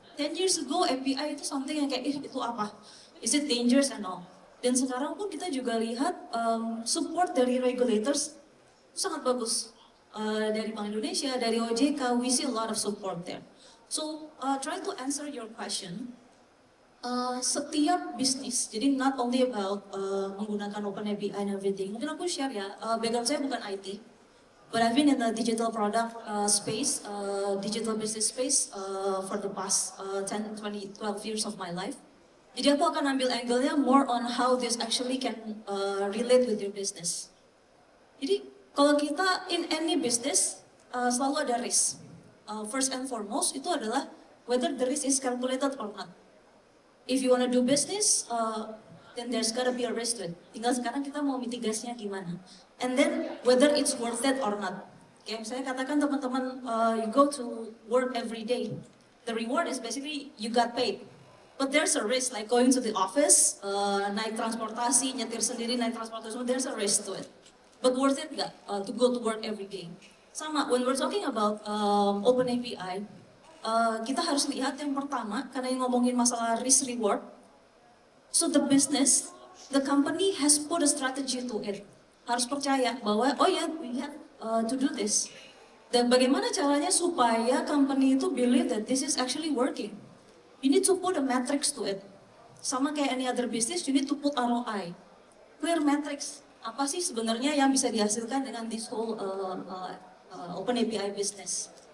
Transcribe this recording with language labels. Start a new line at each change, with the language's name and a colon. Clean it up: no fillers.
English: 10 years ago API itu something yang kayak itu apa? Is it dangerous and all?
Indonesian: Dan sekarang pun kita juga lihat support dari regulators itu sangat bagus.
English: Dari Bank Indonesia, dari OJK, we see a lot of support there. So, try to answer your question. Setiap bisnis, jadi not only about menggunakan open API and everything. Mungkin aku share ya, background saya bukan IT, but I've been in the digital product space, digital business space for the past 10, 20, 12 years of my life. Jadi aku akan ambil angle-nya more on how this actually can relate with your business.
Indonesian: Jadi kalau kita in any business selalu ada risk.
English: First and foremost itu adalah whether the risk is calculated or not. If you want to do business, then there's gotta be a risk to it.
Indonesian: Tinggal sekarang kita mau mitigasinya gimana.
English: And then whether it's worth it or not. Kayak misalnya katakan teman-teman you go to work every day. The reward is basically you got paid. But there's a risk like going to the office, naik transportasi, nyetir sendiri naik transportasi, there's a risk to it. But worth it nggak to go to work every day? Sama, when we're talking about open API, kita harus lihat yang pertama, karena yang ngomongin masalah risk reward. So the business, the company has put a strategy to it. Harus percaya bahwa, oh ya, we have to do this.
Indonesian: Dan bagaimana caranya supaya company itu believe that this is actually working?
English: You need to put a metrics to it. Sama kayak any other business, you need to put ROI. Clear metrics.
Indonesian: Apa sih sebenarnya yang bisa dihasilkan dengan this whole open API business?